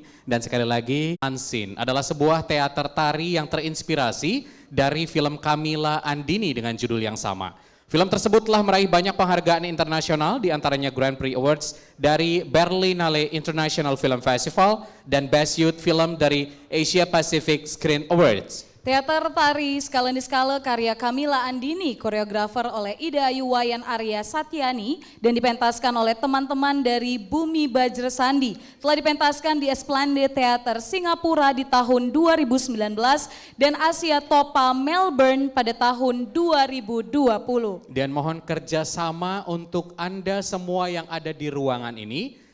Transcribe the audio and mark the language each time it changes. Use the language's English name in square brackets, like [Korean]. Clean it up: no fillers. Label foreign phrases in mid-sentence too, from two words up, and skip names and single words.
[Indonesian] Dan sekali lagi, Unseen adalah sebuah teater tari yang terinspirasi dari film Camilla Andini dengan judul yang sama. Film tersebut telah meraih banyak penghargaan internasional, diantaranya Grand Prix Awards dari Berlinale International Film Festival dan Best Youth Film dari Asia Pacific Screen Awards. Teater tari Skala Niskala karya Camilla Andini, koreografer oleh Ida Ayu Wayan Arya Satyani dan dipentaskan oleh teman-teman dari Bumi Bajrasandi. Telah dipentaskan di Esplanade Theatre Singapura di tahun 2019 dan Asia Topa Melbourne pada tahun 2020. Dan mohon kerjasama untuk Anda semua yang ada di ruangan ini.